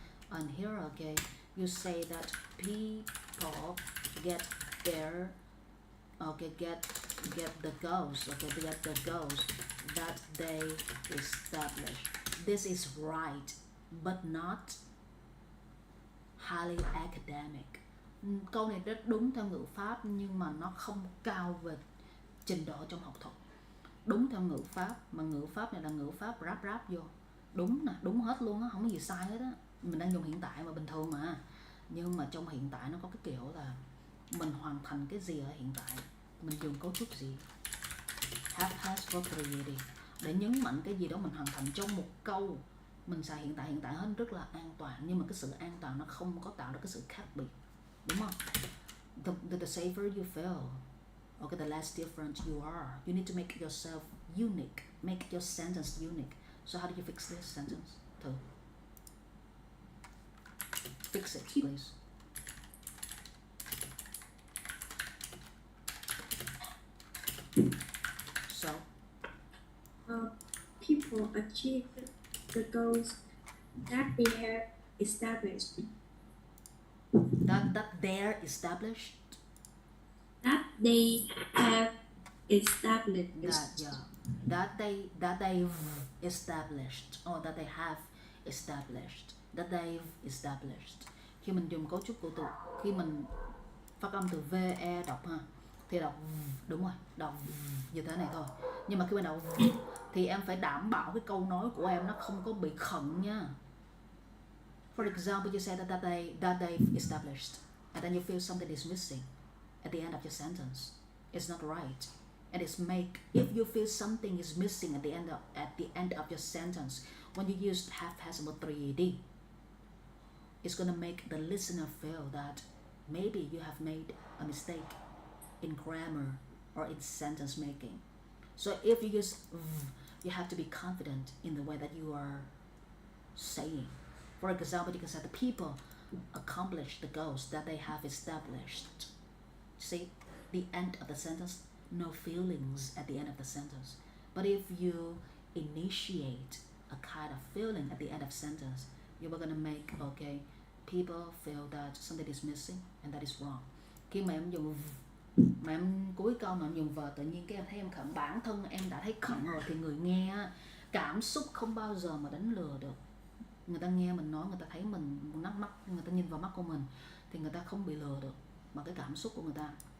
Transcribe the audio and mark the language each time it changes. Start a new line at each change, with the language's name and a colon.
English: And here, okay, you say that people get their, okay, get the goals, okay, they get the goals that they establish. This is right, but not highly academic.
Vietnamese: Câu này rất đúng theo ngữ pháp, nhưng mà nó không cao về trình độ trong học thuật. Đúng theo ngữ pháp, mà ngữ pháp này là ngữ pháp ráp vô. Đúng nè, đúng hết luôn á, không có gì sai hết á. Mình đang dùng hiện tại mà bình thường mà. Nhưng mà trong hiện tại nó có cái kiểu là mình hoàn thành cái gì ở hiện tại, mình dùng cấu trúc gì. Have has verb 3 đi. Để nhấn mạnh cái gì đó mình hoàn thành trong một câu, mình xài hiện tại hết rất là an toàn. Nhưng mà cái sự an toàn nó không có tạo ra cái sự khác biệt, đúng không?
English: The safer you feel, okay, the less different you are. You need to make yourself unique, make your sentence unique. So how do you fix this sentence?
Vietnamese: Thử.
English: Fix it, please. So, People achieve the goals that they have established. that they're established. That they have established. That they've established, or that they have established, that they've established.
Vietnamese: Khi mình dùng cấu trúc của từ, khi mình phát âm từ ve đọc ha, thì đọc đúng rồi, đọc như thế này thôi. Nhưng mà khi mình đọc thì em phải đảm bảo cái câu nói của em nó không có bị khẩn nha.
English: For example, you say that they've established, and then you feel something is missing at the end of your sentence. It's not right. And if you feel something is missing at the end of your sentence, when you use have has about 3D, it's gonna make the listener feel that maybe you have made a mistake in grammar or in sentence making. So if you use you have to be confident in the way that you are saying. For example, you can say the people accomplish the goals that they have established. See, the end of the sentence, no feelings at the end of the sentence. But if you initiate a kind of feeling at the end of sentence, you are gonna make, okay, people feel that something is missing and that is wrong.
Vietnamese: Khi mà em dùng mà em cuối câu mà em dùng vờ, tự nhiên cái em thấy em khẩn, bản thân em đã thấy khẩn rồi, thì người nghe cảm xúc không bao giờ mà đánh lừa được. Người ta nghe mình nói, người ta thấy mình mắt, người ta nhìn vào mắt của mình thì người ta không bị lừa được bằng cái cảm xúc của người ta.